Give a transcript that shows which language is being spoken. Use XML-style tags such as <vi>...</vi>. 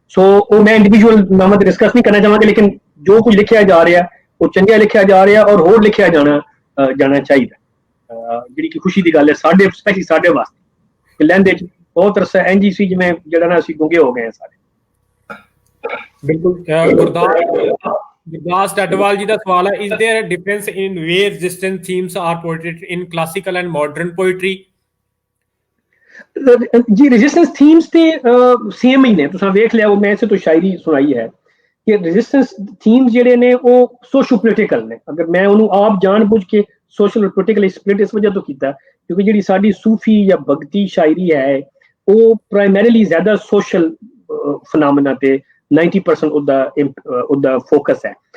<pa>ਸੋ ਉਹ ਮੈਂ ਇੰਡੀਵਿਜੂਅਲ ਨਾਮਾਂ ਤੇ ਡਿਸਕਸ ਨਹੀਂ ਕਰਨਾ ਚਾਹਾਂਗਾ, ਲੇਕਿਨ ਜੋ ਕੁਝ ਲਿਖਿਆ ਜਾ ਰਿਹਾ ਉਹ ਚੰਗਾ ਲਿਖਿਆ ਜਾ ਰਿਹਾ ਔਰ ਹੋਰ ਲਿਖਿਆ ਜਾਣਾ ਚਾਹੀਦਾ, ਜਿਹੜੀ ਕਿ ਖੁਸ਼ੀ ਦੀ ਗੱਲ ਹੈ ਸਾਡੇ, ਸਪੈਸ਼ਲੀ ਸਾਡੇ ਵਾਸਤੇ। ਲਹਿੰਦੇ ਚ ਬਹੁਤ ਅਰਸਾ ਇੰਝ ਹੀ ਸੀ ਜਿਵੇਂ ਜਿਹੜਾ ਨਾ ਅਸੀਂ ਗੁੰਗੇ ਹੋ ਗਏ ਹਾਂ ਸਾਰੇ। ਬਿਲਕੁਲ। ਗੁਰਦਾਸ ਡੱਡਵਾਲ ਜੀ ਦਾ ਸਵਾਲ ਹੈ,</pa> <en>Is there a difference in way resistance themes are portrayed in classical and modern poetry?</en> <pa>Ji resistance themes ਤੇ ਸੇਮ ਹੀ ਨੇ। ਤੁਸੀਂ ਵੇਖ ਲਿਆ, ਉਹ ਮੈਂ ਇਸੇ ਤੋਂ ਸ਼ਾਇਰੀ ਸੁਣਾਈ ਹੈ ਕਿ ਰੈਜ਼ਿਸਟੈਂਸ ਥੀਮਸ ਜਿਹੜੇ ਨੇ ਉਹ ਸੋਸ਼ੋ ਪੋਲੀਟੀਕਲ ਨੇ। ਅਗਰ ਮੈਂ ਉਹਨੂੰ ਆਪ ਜਾਣ-ਬੁੱਝ ਕੇ ਸੋਸ਼ਲ ਪੋਲੀਟੀਕਲ ਸਪਲਿਟ ਇਸ ਵਜ੍ਹਾ ਤੋਂ ਕੀਤਾ ਕਿਉਂਕਿ ਜਿਹੜੀ ਸਾਡੀ ਸੂਫੀ ਜਾਂ ਭਗਤੀ ਸ਼ਾਇਰੀ ਹੈ ਉਹ ਪ੍ਰਾਇਮਰੀਲੀ ਜ਼ਿਆਦਾ ਸੋਸ਼ਲ ਫੀਨੋਮੇਨਾ ਤੇ 90% ਉਹਦਾ ਫੋਕਸ ਹੈ।</pa>